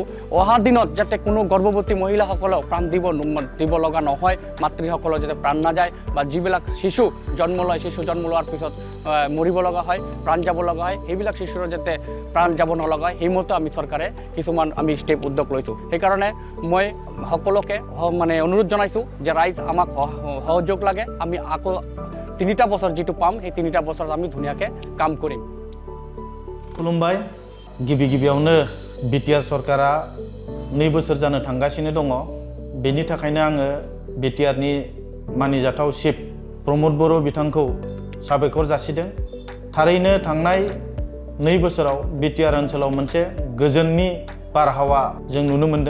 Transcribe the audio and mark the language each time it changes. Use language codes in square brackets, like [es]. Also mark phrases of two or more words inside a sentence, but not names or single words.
[as] অহা দিনত যাতে কোনো গৰ্ভৱতী মহিলাসকলক প্ৰাণ দিব লগা নহয়, মাতৃসকলৰ যাতে প্ৰাণ নাযায় বা যিবিলাক শিশু জন্ম লোৱাৰ পিছত মৰিব লগা হয়, প্ৰাণ যাব লগা হয়, সেইবিলাক শিশুৰ যাতে প্ৰাণ যাব নলগা হয় সেইমতে আমি চৰকাৰে কিছুমান আমি ষ্টেপ উদ্যোগ লৈছোঁ। সেইকাৰণে মই সকলোকে মানে অনুৰোধ জনাইছোঁ যে ৰাইজ আমাক সহযোগ লাগে। আমি আকৌ 3টা বছৰ যিটো পাম সেই 3টা বছৰত আমি ধুনীয়াকৈ কাম কৰিম। [brx] खुलुमबाय। गिबियावनो BTR सरकारा 2 बोसोर जानो थांगासिनो दङ। बेनि थाखायनो आङो BTRनि मानिजाथाव चिफ प्रमद बर' बिथांखौ साबायखर जासिदों। थारैनो थांनाय 2 बोसोराव BTR ओनसोलाव मोनसे गोजोननि बारहावा जों नुनो मोन्दों।